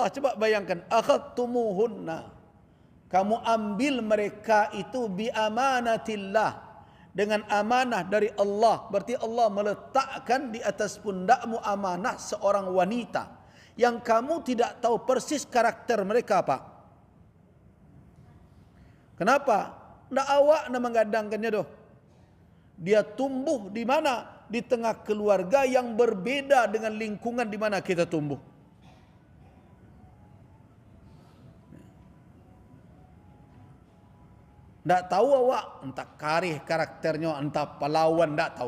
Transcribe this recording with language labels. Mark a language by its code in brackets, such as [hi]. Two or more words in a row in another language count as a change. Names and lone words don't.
[id] Coba bayangkan, akhadtumuhunna, kamu ambil mereka itu [ar] bi amanatillah, [id] dengan amanah dari Allah. Berarti Allah meletakkan di atas pundakmu amanah seorang wanita yang kamu tidak tahu persis karakter mereka apa. Kenapa? [min] Ndak awak nak menggadangkannya doh. [id] Dia tumbuh di mana? Di tengah keluarga yang berbeda dengan lingkungan di mana kita tumbuh. Tak tahu awak, entah karih karakternya, entah pahlawan, tak tahu.